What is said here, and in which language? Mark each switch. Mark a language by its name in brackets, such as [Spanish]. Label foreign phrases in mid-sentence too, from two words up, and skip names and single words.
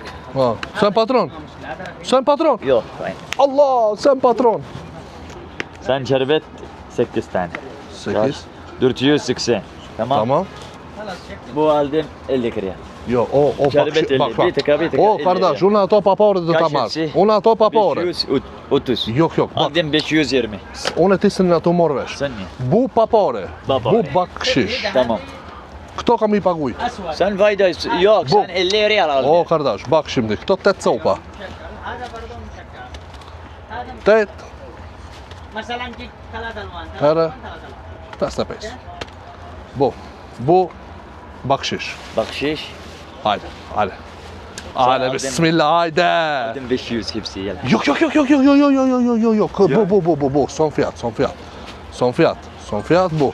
[Turkish] Ha. Sen patron. Sen patron. Yok. Aynen. Allah, sen patron. Sen şerbet 8 tane. 8. 480. Tamam. Tamam. Bu aldım 50 riyal. [Albanian] Jo, o [Turkish] Şerbet 50. bak. Bir tıka. O kardeş, [Albanian] unë ato papore do ta marr. Unë ato papore. 530. [Turkish] Yok, bak. Aldım 520. [Albanian] Unë ti s'në ato morr vesh. [Turkish] Sen ne? Bu papore. Papore. Bu bakshish. Tamam. [Albanian] Këto kam i paguaj. [Turkish] Sen vayda yok, Bu. sen 50 riyal aldın. O kardeş, bak şimdi. [Albanian] Këto 8 copa. 8. Herë 55. [Turkish] Bu bakshish. Bakshish. Haydi. Hadi bismillah, haydi. Aldım 500 hepsi yala. Yok. Bu. Son fiyat. Son fiyat bu.